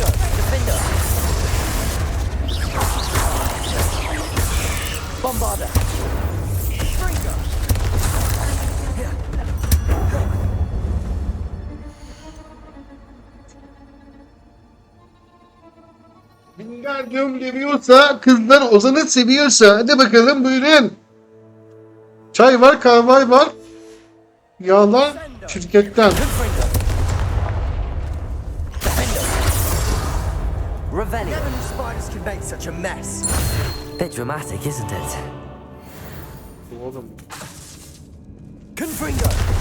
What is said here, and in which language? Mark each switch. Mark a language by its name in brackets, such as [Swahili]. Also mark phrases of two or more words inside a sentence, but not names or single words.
[Turkish] Defender. Bombarda. Confringo. Wingardium Leviosa kızlar Ozan'ı seviyorsa hadi bakalım buyurun. Çay var, kahve var. Yağlar şirketten. Confringo. Defender. Revelio. [English] Never knew spiders could make such a mess. Bit dramatic, isn't it? [Turkish] Oğlum. Confringo.